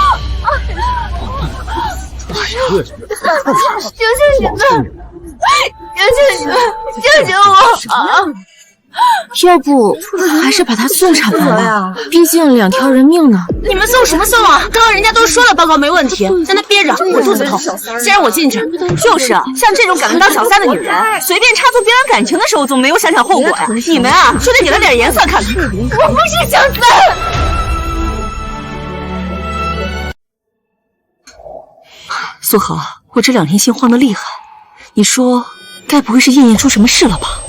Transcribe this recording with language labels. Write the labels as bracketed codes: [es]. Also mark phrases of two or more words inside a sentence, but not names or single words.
[zh] 求求你們，求求你們，救救我啊！要不還是把他送產房吧，畢竟2條人命呢。你們送什麼送啊？剛剛人家都說了報告沒問題，在那憋着，我肚子痛，先讓我進去。就是啊，像這種敢當小三的女人，隨便插足別人感情的時候，總沒有想想後果呀。你們啊，就得給了點顏色看看。我不是小三。蘇豪，我這2天心慌得厲害，你說該不會是燕燕出什麼事了吧？